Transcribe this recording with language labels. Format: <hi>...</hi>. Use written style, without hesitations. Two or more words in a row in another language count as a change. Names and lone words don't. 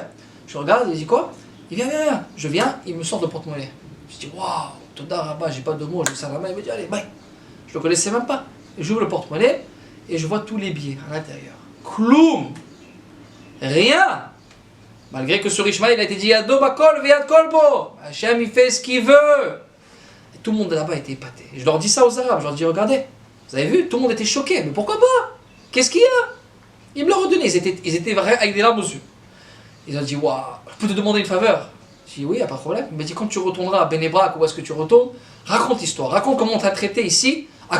<fr>Je regarde, il dit quoi? Il vient. Je viens, il me sort le porte-monnaie. Je dis waouh,</fr> <he>תודה רבה,</he> <fr>j'ai pas de mots, je sers la main, il me dit allez, bye. Je le connaissais même pas. J'ouvre le porte-monnaie et je vois tous les billets à l'intérieur. Kloum! Rien! Malgré que sur Ishmael il a été dit</fr> <he>ידו בכל ויד כל בו.</he> <fr>Hachem il fait ce qu'il veut. Et tout le monde là-bas était épaté. Je leur dis ça aux Arabes, je leur dis regardez, vous avez vu, tout le monde était choqué, mais pourquoi pas? Qu'est-ce qu'il y a? Ils me l'ont redonné, ils étaient vrais avec des larmes aux yeux. Ils ont dit waouh, je peux te demander une faveur? Je dis oui, il n'y a pas de problème. Il m'a dit quand tu retourneras à Benebrak, où est-ce que tu retournes, raconte l'histoire, raconte comment on t'a traité ici à Kfar Kana.</fr>